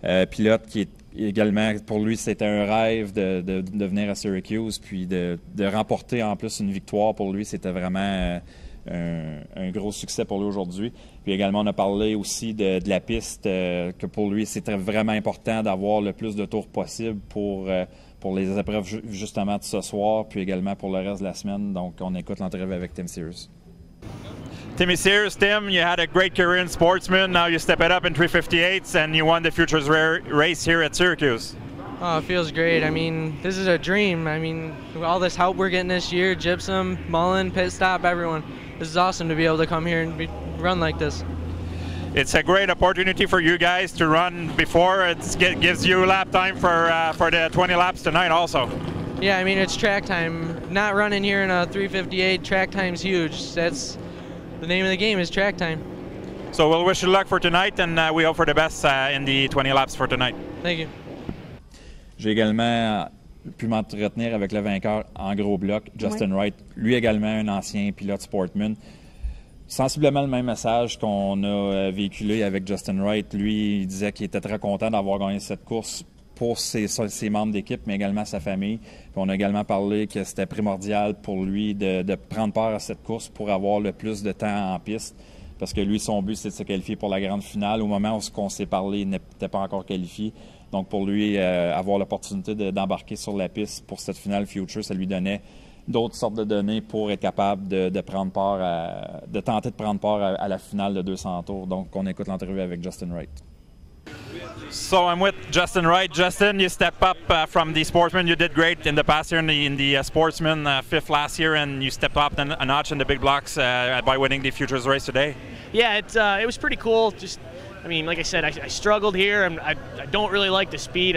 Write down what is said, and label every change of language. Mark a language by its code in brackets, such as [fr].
[fr] Pilote qui est également, pour lui, c'était un rêve de venir à Syracuse, puis de remporter en plus une victoire pour lui, c'était vraiment un gros succès pour lui aujourd'hui. Puis également, on a parlé aussi de la piste, que pour lui, c'était vraiment important d'avoir le plus de tours possible pour les épreuves justement de ce soir, puis également pour le reste de la semaine. Donc, on écoute l'entrevue avec Tim Sears. [en] Timmy Sears, Tim, you had a great career in Sportsman. Now you step it up in 358s and you won the Futures race here at Syracuse. Oh, it feels great. I mean, this is a dream. I mean, all this help we're getting this year, Gypsum, Mullen, Pit Stop, everyone. This is awesome to be able to come here and run like this. It's a great opportunity for you guys to run before. It gives you lap time for the 20 laps tonight also. Yeah, I mean, it's track time. Not running here in a 358, track time's huge. That's the name of the game, is track time. So we'll wish you luck for tonight, and we hope for the best in the 20 laps for tonight. Thank you. [fr] J'ai également pu m'entretenir avec le vainqueur en gros bloc, Justin Wright. Lui également un ancien pilote Sportman. Sensiblement le même message qu'on a véhiculé avec Justin Wright. Lui, il disait qu'il était très content d'avoir gagné cette course pour ses membres d'équipe, mais également sa famille. Puis on a également parlé que c'était primordial pour lui de prendre part à cette course pour avoir le plus de temps en piste. parce que lui, son but, c'est de se qualifier pour la grande finale. Au moment où on s'est parlé, il n'était pas encore qualifié. Donc, pour lui, avoir l'opportunité d'embarquer sur la piste pour cette finale Future, ça lui donnait d'autres sortes de données pour être capable de prendre part de tenter de prendre part à la finale de 200 tours. Donc, on écoute l'entrevue avec Justin Wright. [en] So I'm with Justin Wright. Justin, you step up from the sportsman. You did great in the past year in the sportsman, fifth last year, and you stepped up a notch in the big blocks by winning the Futures race today. Yeah, it was pretty cool. Just, I mean, like I said, I struggled here. I don't really like the speed.